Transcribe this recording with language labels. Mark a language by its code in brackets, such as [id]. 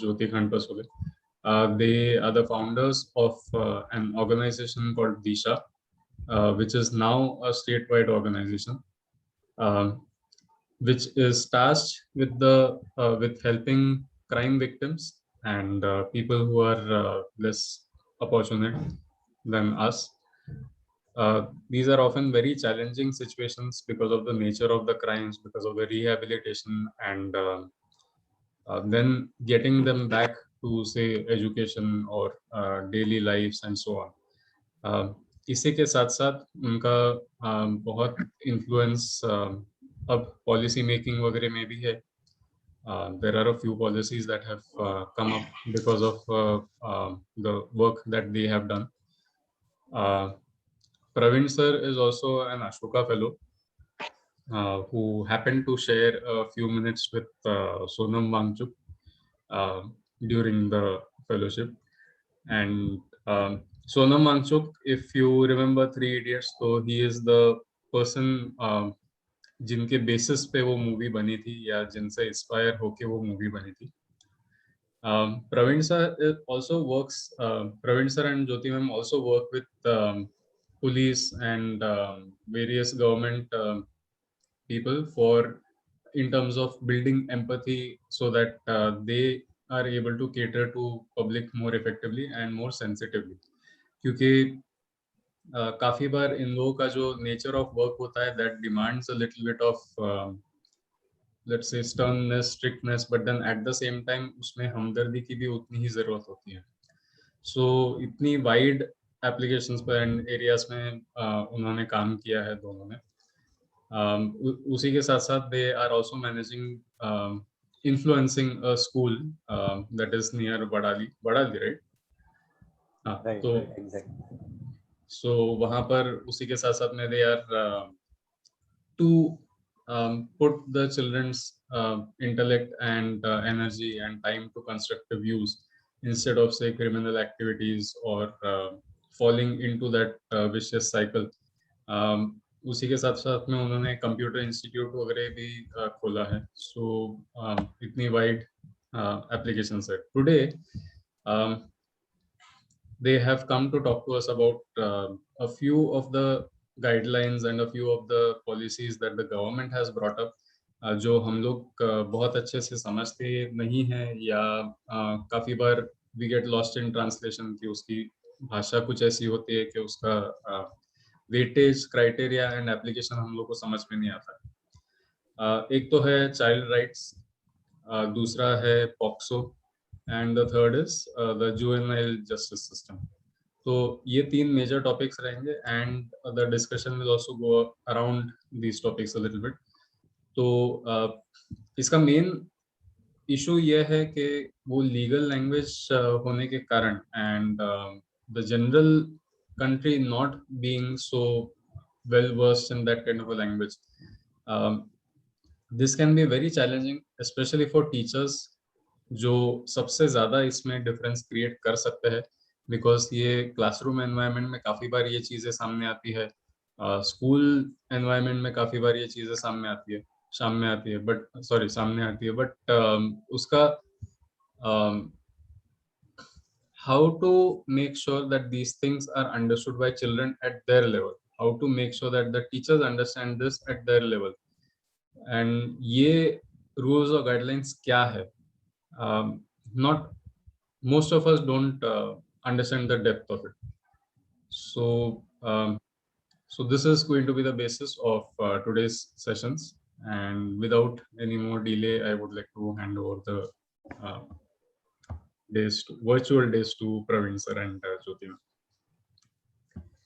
[en] Jyoti Khanpasule. They are the founders of an organization called Disha, which is now a statewide organization, which is tasked with with helping crime victims and people who are less fortunate than us. These are often very challenging situations because of the nature of the crimes, because of the rehabilitation, and then getting them back to, say, education or daily lives and so on. [hi] इसी के साथ साथ उनका बहुत influence अब policy making वगैरह में भी है. [en] There are a few policies that have come up because of the work that they have done. Praveen sir is also an Ashoka Fellow who happened to share a few minutes with Sonam Wangchuk during the fellowship. And Sonam Wangchuk, if you remember Three Idiots, so he is the person [hi] जिनके basis पे वो movie बनी थी [en] या जिनसे इंस्पायर होके वो मूवी बनी थी. Praveen sir also works. Praveen sir and Jyoti ma'am also work with police and various government people for in terms of building empathy so that they are able to cater to public more effectively and more sensitively. [hi] क्योंकि काफी बार इन लोगों का जो nature of work होता है [en] that demands a little bit of let's say sternness, strictness, but then at the same time [hi] उसमें हमदर्दी की भी उतनी ही जरूरत होती है. [en] So [hi] इतनी वाइड एप्लीकेशंस पर एंड एरियाज में उन्होंने काम किया है दोनों ने. उसी के साथ साथ [en] they are also managing influencing a school that is near Badali, right? Right, [hi] तो [en] exactly. So [hi] वहाँ पर उसी के साथ साथ में [en] they are to put the children's intellect and energy and time to constructive use instead of, say, criminal activities or falling into that vicious cycle. [hi] उसी के साथ साथ में उन्होंने कंप्यूटर इंस्टीट्यूट वगैरह भी खोला है. [en] so [hi] इतनी वाइड एप्लीकेशंस है. [en] today they have come to talk to us about a few of the guidelines and a few of the policies that the government has brought up, [hi] जो हम लोग बहुत अच्छे से समझते नहीं हैं या काफी बार [en] we get lost in translation [hi] कि उसकी भाषा कुछ ऐसी होती है कि उसका वेटेज क्राइटेरिया एंड एप्लीकेशन हम लोग को समझ में नहीं आता. एक तो है चाइल्ड राइट्स, दूसरा है POCSO, [en] and the third is the juvenile justice system. So [hi] ये तीन [en] major topics [hi] रहेंगे [en] and the discussion will also go around these topics a little bit. [hi] तो इसका [en] main issue [hi] ये है कि वो [en] legal language [hi] होने के कारण [en] and the general country not being so well versed in that kind of a language, this can be very challenging, specially for teachers, [hi] जो सबसे ज्यादा इसमें डिफरेंस क्रिएट कर सकते हैं, बिकॉज ये क्लासरूम एनवायरनमेंट में काफी बार ये चीजें सामने आती है, स्कूल एनवायरनमेंट में काफी बार ये चीजें सामने आती है, [en] but [hi] उसका [en] how to make sure that these things are understood by children at their level, how to make sure that the teachers understand this at their level, and [hi] ये [en] rules or guidelines [hi] क्या है. [en] Not most of us don't understand the depth of it. So this is going to be the basis of today's sessions, and without any more delay I would like to hand over the uh, virtual days to Praveen sir and Jyoti ma'am.